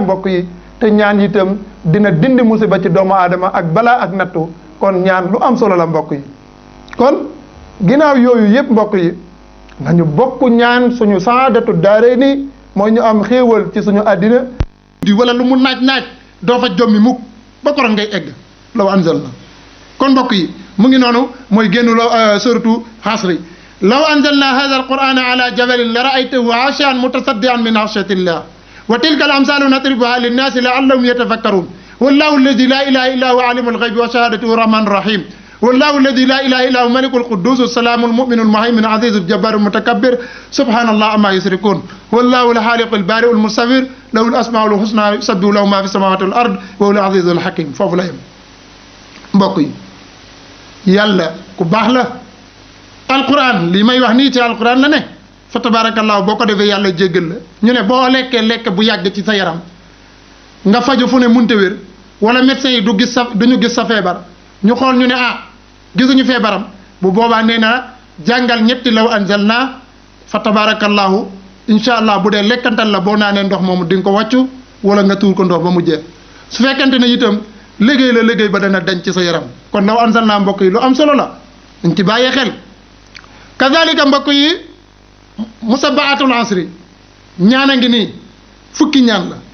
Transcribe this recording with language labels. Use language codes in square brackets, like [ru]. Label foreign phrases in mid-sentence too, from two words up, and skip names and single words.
[wo] mbokk yi te ñaan itam dina dindi musiba ci doomu aadama ak balaa ak nattu kon ñaan lu am solo la mbokk yi kon ginnaaw yooyu yëpp mbokk yi nañu bokk ñaan suñu [ar] سعادة الدارين [wo] mooy ñu am xéewal ci suñu àddina di wala lu mu naaj doo fa jommi mukk ba koroog ngay egg [ar] لو أنزلنا [wo] kon mbokk yi mu ngi noonu mooy génn la suratu Hasri [ar] لو أنزلنا هذا القرآن على جبل لرأيته خاشعا متصدعا من خشية الله وتلك ال الأمثال نضربها للناس لعلهم يتفكرون والله الذي لا إله إلا هو عالم الغيب والشهادة والرحمن الرحيم والله الذي لا اله الا هو ملك القدوس السلام المؤمن المهيمن العزيز الجبار المتكبر سبحان الله عما يشركون والله الخالق البارئ المصور له الاسماء الحسنى يسبح له ما في السماوات والارض وهو العزيز الحكيم [wo] foofu la yem mbokk yi yàlla ku baax la alquran li may wax nii ci alquran la ne [ar] فتبارك الله [wo] boo ko defee yàlla jéggal la ñu ne boo lekkee lekk bu yàgg ci sa yaram nga faju fu ne munte wér wala médecin yi duñu gis sa feebar ñu xool ñu ne gisuñu feebaram bu boobaa nee na jàngal ñetti [ar] لو أنزلنا فتبارك الله إن شاء الله [wo] bu dee lekkantal la boo naanee ndox moomu di nga ko wàccu wala nga tuur ko ndox ba mu jeex su fekkente ne itam liggéey la liggéey ba dana dañ ci sa yaram kon [ar] لو أنزلنا [wo] mbokk yi lu am solo la dañ ci bàyyee xel kazalika mbokk yi [ar] مسبعات العشر [wo] ñaan a ngi nii fukki ñaan la